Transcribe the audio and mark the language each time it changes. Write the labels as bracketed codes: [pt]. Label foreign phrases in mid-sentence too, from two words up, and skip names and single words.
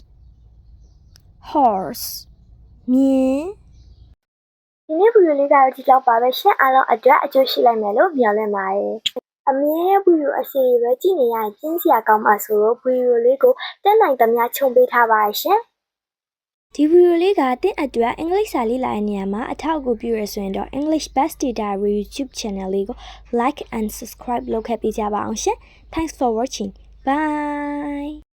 [my] horse မြင်းဒီနေ့ဗီဒီယိုလေးကတော့ဒီလောက်ပါပဲရှင်အားလုံးအတွက်အကျိုးရှိလိုက်မယ်လို့မျှော်လင့်ပါတယ်အမြဲဗီဒီယိုအစီအစဉ်ပဲကြည့်နေရရင်ကျင်းစရာကောင်းပါဆိုတော့ဗီဒီယိုလေးကိုတက်နိုင်သမျှခြုံပေးထားပါရှင်ဒီဗီဒီယိုလေးကသင်အတွက်အင်္ဂလိပ်စာလေ့လာတဲ့နေရာမှာအထောက်အကူပြုရဆိုရင်တော့ English Best Data YouTube channel လေးကို [en] like and subscribe [my] လုပ်ခဲ့ပေးကြပါအောင်ရှင် [en] Thanks for watching. Bye.